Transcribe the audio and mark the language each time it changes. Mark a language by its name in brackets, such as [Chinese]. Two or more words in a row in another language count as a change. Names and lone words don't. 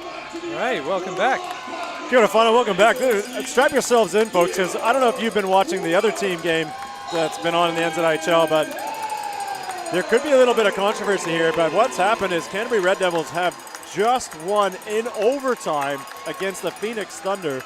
[English] All right, welcome back. [Māori] Kia ora whanau, [English] welcome back. Strap yourselves in, folks, because I don't know if you've been watching the other team game that's been on in the NZIHL, but there could be a little bit of controversy here. But what's happened is Canterbury Red Devils have just won in overtime against the Phoenix Thunder.